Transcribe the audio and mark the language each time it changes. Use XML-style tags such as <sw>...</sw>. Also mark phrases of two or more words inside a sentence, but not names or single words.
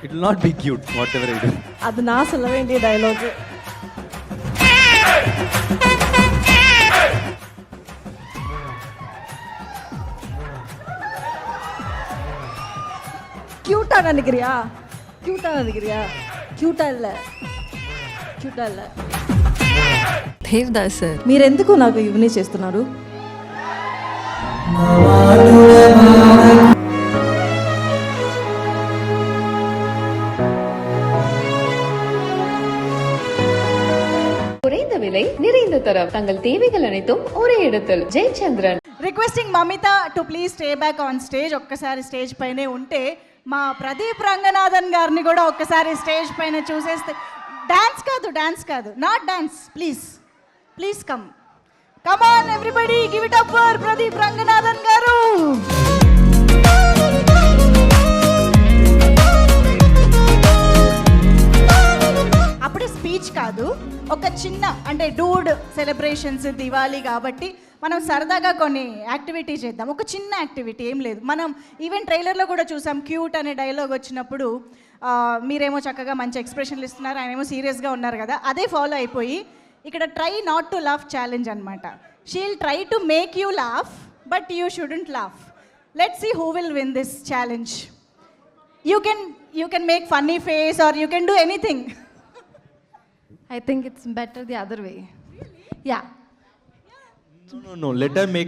<en>It will not be cute, whatever I do.</en> <ta>அது நான் சொல்ல வேண்டிய டயலாக். క్యూటా நினைக்கிறியா? క్యూటా நினைக்கிறியா? క్యూటా இல்ல.</ta> <te>దేవదాస్ సార్, మీరెందుకు నాకు ఇవన్నీ చేస్తున్నారు?</te> <ta>குறைந்த விலை நிறைந்த தரம் தங்கள் தேவைகள் அனைத்தும் ஒரே இடத்தில் ஜெயச்சந்திரன்.</ta> <en>Requesting Mamitha to please stay back on stage.</en> <te>ఒక్కసారి స్టేజ్ పైనే ఉంటే మా ప్రదీప్ రంగనాథన్ గారిని కూడా ఒక్కసారి స్టేజ్ పైన చూసేస్తే. డాన్స్ కాదు</te> <en>not dance, Please come on everybody, give it up for Pradeep Ranganathan గారు.</en> <te>అప్పుడే స్పీచ్ కాదు, ఒక చిన్న అంటే డూడ్ సెలబ్రేషన్స్ దివాళీ కాబట్టి మనం సరదాగా కొన్ని యాక్టివిటీ చేద్దాం. ఒక చిన్న యాక్టివిటీ, ఏం లేదు. మనం ఈవెన్ ట్రైలర్లో కూడా చూసాం, క్యూట్ అనే డైలాగ్ వచ్చినప్పుడు మీరేమో చక్కగా మంచి ఎక్స్ప్రెషన్లు ఇస్తున్నారు, ఆయనేమో సీరియస్గా ఉన్నారు కదా, అదే ఫాలో అయిపోయి ఇక్కడ</te> <en>try not to laugh challenge</en> <te>అనమాట.</te> <en>She'll try to make you laugh but you shouldn't laugh. Let's see who will win this challenge. You can make funny face or you can do anything. I think it's better the other way. Yeah. No. Let her make.</en>